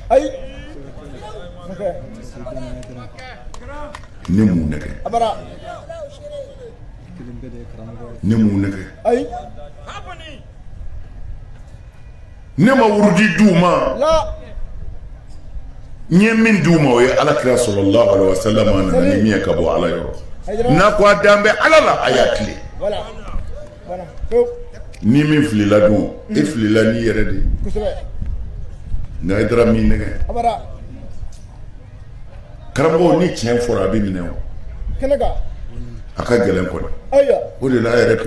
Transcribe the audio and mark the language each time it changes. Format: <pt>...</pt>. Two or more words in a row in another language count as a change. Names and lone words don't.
<bm>ne mun ne kɛ ne mun ne kɛ ne ma wurudi d'u ma n ye min d'u ma o ye alakira</bm> <ar>صلى الله عليه وسلم</ar> <bm>a nana ni min ye ka bɔ ala yɔrɔ n'a ko a dan bɛ ala la a y'a tile ni min filila dun e filila n'i yɛrɛ de ye nka i taara min nɛgɛ karamɔgɔ ni tiɲɛ fɔra a bɛ minɛ o a ka gɛlɛn kɔni o de la a yɛrɛ</bm>